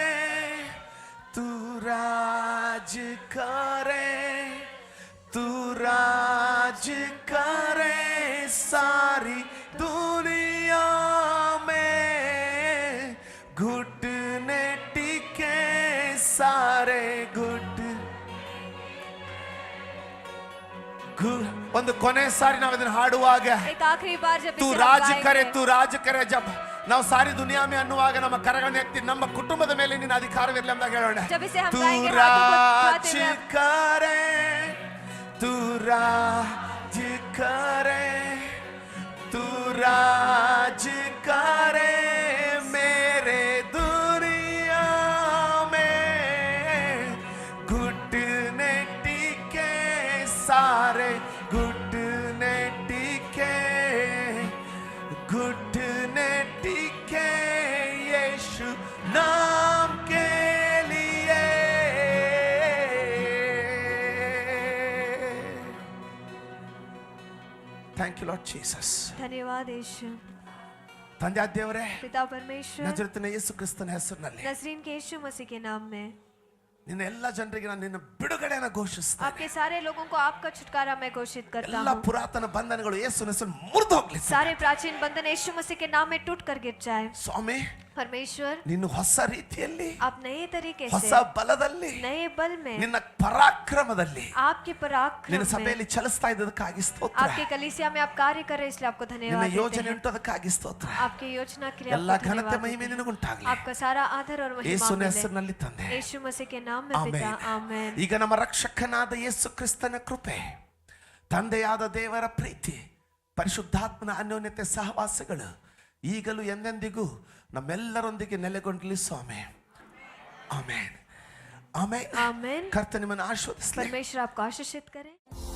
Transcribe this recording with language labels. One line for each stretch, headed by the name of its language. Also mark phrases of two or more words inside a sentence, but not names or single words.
Hindi: तू राज करे, तू राज करे सारी दुनिया में. घुटने टिके सारे
Kannada: ಒಂದು ಕೊನೆ ಸಾರಿ ನಾವು ಇದನ್ನು ಹಾಡುವಾಗ
Hindi: एक आखिरी बार जब तू इसे हम राज गाएंगे, करे, तू राज करे.
Kannada: जब ನಾವು
Hindi: सारी दुनिया में
Kannada: ಅನ್ನುವಾಗ ನಮ್ಮ ಕರಗಳನ್ನು ಎತ್ತಿ ನಮ್ಮ ಕುಟುಂಬದ ಮೇಲೆ ನಿನ್ನ ಅಧಿಕಾರವಿರಲಿ ಅಂತ ಹೇಳೋಣ.
Hindi: जब इसे हम तू गाएंगे हाथों को राज उठाते हुए करे, तू राज करे, तू राज करे मेरे दुनिया में. घुटने टिके सारे घुटने टिके, घुटने टिके यीशु नाम के लिए.
English: Thank you Lord Jesus.
Hindi: धन्यवाद यीशु.
Kannada: ತಂದೆ ದೇವರೇ,
Hindi: पिता परमेश्वर,
Kannada: ನಜರೇತಿನ ಯೇಸು ಕ್ರಿಸ್ತನ ಹೆಸರಿನಲ್ಲಿ
Hindi: नजरीन के यीशु मसीह के नाम में
Kannada: ನಿನ್ನ ಎಲ್ಲ ಜನರಿಗೆ ನಾನು ನಿನ್ನ ಬಿಡುಗಡೆಯನ್ನು ಘೋಷಿಸ್ತೇನೆ.
Hindi: आपके सारे लोगों को आपका छुटकारा मैं घोषित करता
Kannada: ಎಲ್ಲ
Hindi: हूँ.
Kannada: ಪುರಾತನ ಬಂಧನಗಳು ಯೇಸುವಿನ ಹೆಸರಿನಲ್ಲಿ ಮುರಿದು ಹೋಗ್ಲಿ
Hindi: सारे प्राचीन बंधन यीशु मसीह के नाम में टूट कर गिर जाए.
Kannada: ಸ್ವಾಮಿ.
Hindi: परमेश्वर,
Kannada: ನಿನ್ನ ಹೊಸ ರೀತಿಯಲ್ಲಿ,
Hindi: आप नए तरीके
Kannada: ಹೊಸ
Hindi: से,
Kannada: ಬಲದಲ್ಲಿ,
Hindi: नए बल में,
Kannada: ನಿನ್ನ ಪರಾಕ್ರಮದಲ್ಲಿ
Hindi: आपके पराक्रम
Kannada: ನಿನ್ನ
Hindi: में,
Kannada: ಸಭೆಯಲ್ಲಿ ಚಲಿಸ್ತಾ ಇದ್ದದಕ್ಕಾಗಿ ಸ್ತೋತ್ರ.
Hindi: आपके कलीसिया में आप कार्य कर रहे हैं, इसलिए आपको
Kannada: ನಿನ್ನ
Hindi: धन्यवाद देते
Kannada: ಯೋಜನೆ
Hindi: हैं.
Kannada: ಉಂಟು ಅದಕ್ಕಾಗಿ ಸ್ತೋತ್ರ.
Hindi: आपकी योजना के लिए
Kannada: ಎಲ್ಲ
Hindi: आपको
Kannada: ಘನತೆ
Hindi: धन्यवाद
Kannada: ಮಹಿಮೆ
Hindi: देते हैं.
Kannada: ನಿನಗುಂಟಾಗಲಿ.
Hindi: आपका सारा आदर और महिमा
Kannada: ಯೇಸುವಿನ
Hindi: मिले.
Kannada: ಹೆಸರಿನಲ್ಲಿ ತಂದೆ,
Hindi: यीशु मसीह के नाम में पिता, आमेन.
Kannada: ಈಗ ನಮ್ಮ ರಕ್ಷಕನಾದ ಯೇಸು ಕ್ರಿಸ್ತನ ಕೃಪೆ, ತಂದೆಯಾದ ದೇವರ ಪ್ರೀತಿ, ಪರಿಶುದ್ಧಾತ್ಮನ ಅನ್ಯೋನ್ಯತೆ ಸಹವಾಸಗಳು ಈಗಲೂ ಎಂದೆಂದಿಗೂ ನಮ್ಮೆಲ್ಲರೊಂದಿಗೆ ನೆಲೆಗೊಂಡಲಿ ಸ್ವಾಮಿ. ಆಮೇನ್, ಆಮೇನ್,
Hindi: आमेन.
Kannada: ಕರ್ತನ ನಿಮ್ಮನ್ನು ಆಶೀರ್ವದಿಸಲಿ.
Hindi: परमेश्वर आपको आशीषित करे.